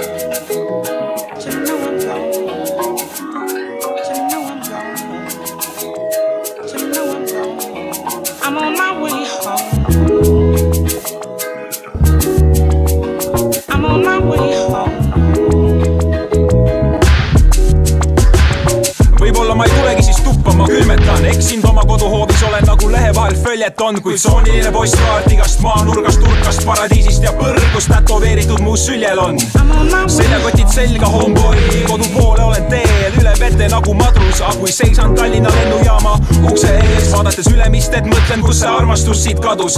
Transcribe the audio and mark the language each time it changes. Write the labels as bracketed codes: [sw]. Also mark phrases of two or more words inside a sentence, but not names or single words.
[en] To know I'm gone. To know I'm gone. To know I'm gone. I'm on my way home. I'm on my way home. [et] Võib-olla ma ei tulegi siis tuppa, ma külmetan. Eksind oma koduhoovis, olen nagu lehe vahel följeton, kuid sooniline postkaart igast maanurgast, turkast, paradiisist ja põrgust tätoveeritud mu süljel on. Seljakotid selga, homeboy, kodu poole olen teel, üle vete nagu madrus, kui seisan Tallinna lennujaama ukse ees, vaadates ülemist, et mõtlen, kus see armastus siit kadus.